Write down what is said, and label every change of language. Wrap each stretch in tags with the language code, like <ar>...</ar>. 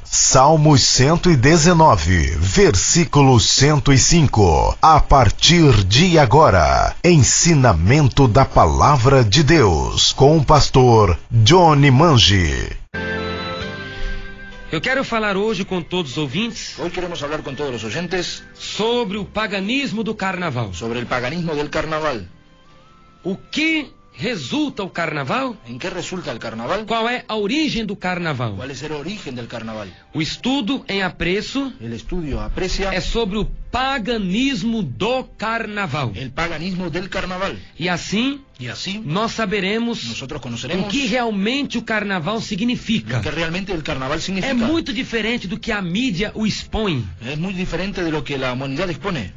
<pt>Salmos 119, versículo 105. A partir de agora, ensinamento da palavra de Deus com o pastor Johnny Mangi. Eu quero falar hoje com todos os ouvintes.</pt> <es>Hoy queremos hablar con todos los oyentes</es> <pt>sobre o paganismo do carnaval.</pt> <es>sobre el paganismo del carnaval.</es> <pt>O que resulta o carnaval?</pt> <es>¿En qué resulta el carnaval?</es> <pt>Qual é a origem do carnaval?</pt> <es>¿Cuál es el origen del carnaval?</es> <pt>O estudo em apreço</pt> <es>El estudio aprecia</es> <pt>é sobre o paganismo do carnaval.</pt> <es>el paganismo del carnaval.</es> <pt>E assim,</pt> <es>Y así</es> <pt>nós saberemos</pt> <es>nosotros</es> <pt>o</pt> <es>conoceremos</es> <pt>que realmente o carnaval significa.</pt> <es>lo que realmente el carnaval</es> <pt>É</pt> <es>significa.</es> <pt>muito diferente do que a mídia o expõe.</pt> <es>Es muy diferente de lo que la humanidad expone.</es>